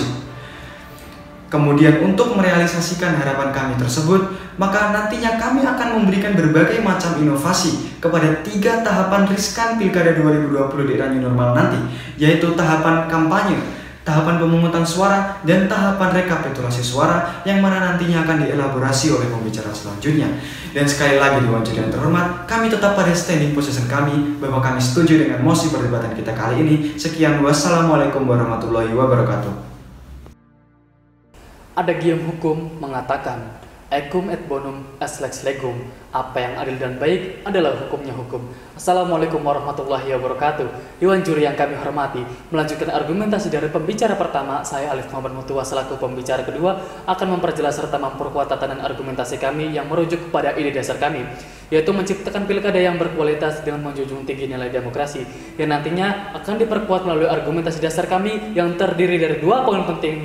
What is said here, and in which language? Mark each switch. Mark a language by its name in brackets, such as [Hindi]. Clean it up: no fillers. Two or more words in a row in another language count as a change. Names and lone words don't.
[Indonesian] Kemudian untuk merealisasikan harapan kami tersebut, maka nantinya kami akan memberikan berbagai macam inovasi kepada 3 tahapan riskan Pilkada 2020 di era new normal nanti, yaitu tahapan kampanye, tahapan pemungutan suara, dan tahapan rekapitulasi suara yang mana nantinya akan dielaborasi oleh pembicara selanjutnya. Dan sekali lagi Dewan Juri yang terhormat, kami tetap pada [English] standing position [Indonesian] kami bahwa kami setuju dengan mosi perdebatan kita kali ini. [Arabic] Sekian, والسلام عليكم ورحمة الله وبركاته. [Indonesian] Ada gium hukum mengatakan [Latin] Ecum et bonum est lex legum. [Indonesian] Apa yang adil dan baik adalah hukumnya hukum. [Arabic] السلام عليكم ورحمة الله وبركاته. [Indonesian] Dewan juri yang kami hormati, melanjutkan argumentasi dari pembicara pertama, saya Alif Muhammad Mutua selaku pembicara kedua akan memperjelas serta memperkuat tatanan argumentasi kami yang merujuk kepada ide dasar kami, yaitu menciptakan pilkada yang berkualitas dengan menjunjung tinggi nilai demokrasi, yang nantinya akan diperkuat melalui argumentasi dasar kami yang terdiri dari 2 poin penting.